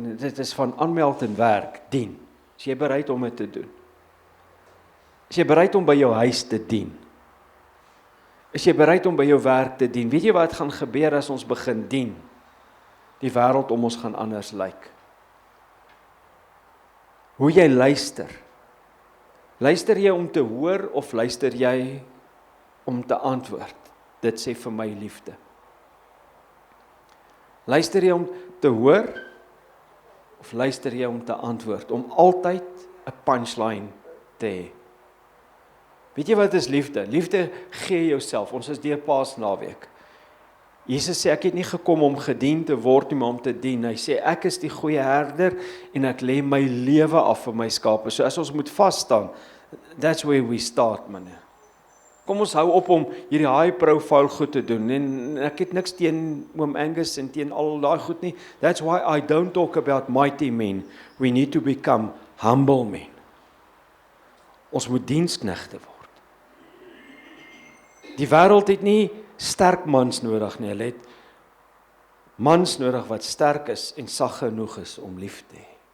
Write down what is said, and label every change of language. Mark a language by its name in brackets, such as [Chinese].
[Afrikaans] Dit is van aanmeld en werk, dien. Is jy bereid om dit te doen? Is jy bereid om by jou huis te dien? Is jy bereid om by jou werk te dien? Weet jy wat gaan gebeur as ons begin dien? Die wêreld om ons gaan anders lyk. Hoe jy luister. Luister jy om te hoor of luister jy om te antwoord? Dit sê vir my liefde. Luister jy om te hoor of luister jy om te antwoord? Om altyd 'n punchline te hê. Weet jy wat is liefde? Liefde gee jouself. Ons is deur Paasnaweek. Jesus sê ek het nie gekom om gedien te word nie, maar om te dien. Hy sê ek is die goeie herder en ek lê my lewe af vir my skape. So as ons moet vas staan, [English] that's where we start, [Afrikaans] manne. Kom ons hou op om hierdie high profile goed te doen. En ek het niks teen oom Angus en teen al daai goed nie. [English] That's why I don't talk about mighty men. We need to become humble men. [Afrikaans] Ons moet diensknegte word. Die wêreld het nie sterk mans nodig nie, hulle het mans nodig wat sterk is en sag genoeg is om lief te hê.